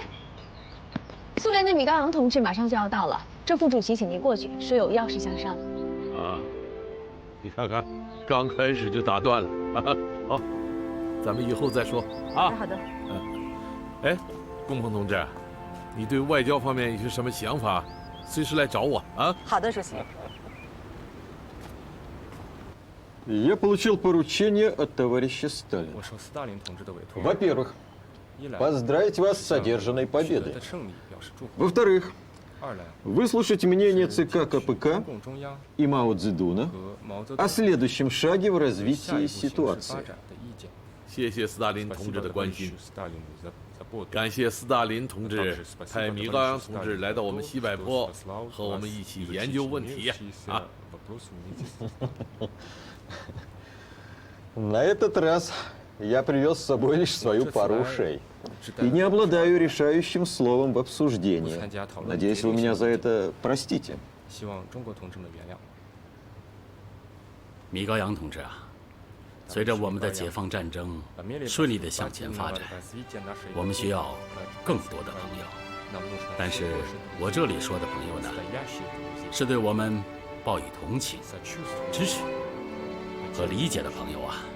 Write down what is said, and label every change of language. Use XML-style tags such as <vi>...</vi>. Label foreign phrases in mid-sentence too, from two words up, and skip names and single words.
<zh>苏联的米高扬同志马上就要到了，这副主席请您过去，说有要事相商。啊，你看看，刚开始就打断了。好，咱们以后再说啊。好的。哎，龚鹏同志，你对外交方面有些什么想法，随时来找我啊。好的，主席。</zh> <ru>Я получил поручение от товарища Сталина. Во-первых, поздравить вас с одержанной победой. Во-вторых, выслушать мнение ЦК КПК и Мао Цзэдуна о следующем шаге в развитии ситуации.</ru> <zh>谢谢斯大林同志的关心，感谢斯大林同志派米高扬同志来到我们西柏坡，和我们一起研究问题啊。</zh> <ru>На этот раз я привез с собой лишь свою пару ушей и не обладаю решающим словом в обсуждении. Надеюсь, вы меня за это простите.</ru> <zh>米高扬同志啊，随着我们的解放战争顺利地向前发展，我们需要更多的朋友。但是我这里说的朋友呢，是对我们报以同情、支持和理解的朋友啊。</zh>